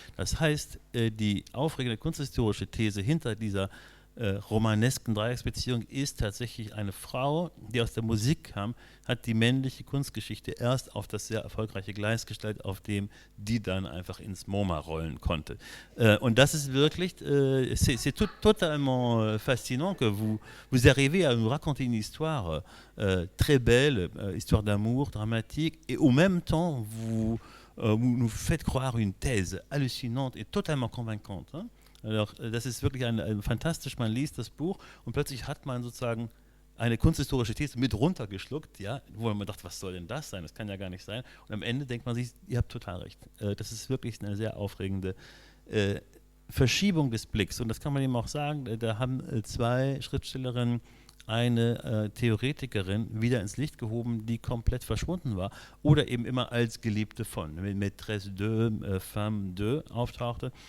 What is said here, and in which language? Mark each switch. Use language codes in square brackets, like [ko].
[de] Das heißt, die aufregende kunsthistorische These hinter dieser romanesken Dreiecksbeziehung ist tatsächlich eine Frau, die aus der Musik kam, hat die männliche Kunstgeschichte erst auf das sehr erfolgreiche Gleis gestellt, auf dem die dann einfach ins MoMA rollen konnte. Und das ist wirklich, [fr] c'est totalement fascinant que vous arrivez à nous raconter une histoire très belle, histoire d'amour, dramatique, et au même temps, vous nous faites croire une thèse hallucinante et totalement convaincante. Hein? Alors, [de] das ist wirklich fantastisch, man liest das Buch und plötzlich hat man sozusagen eine kunsthistorische These mit runtergeschluckt, ja, wo man dachte, was soll denn das sein? Das kann ja gar nicht sein. Und am Ende denkt man sich, ihr habt total recht. Das ist wirklich eine sehr aufregende Verschiebung des Blicks. Und das kann man eben auch sagen, da haben 2 Schriftstellerinnen eine Theoretikerin wieder ins Licht gehoben, die komplett verschwunden war oder eben immer als Geliebte von, [fr] Maîtresse de, Femme de [de] auftauchte.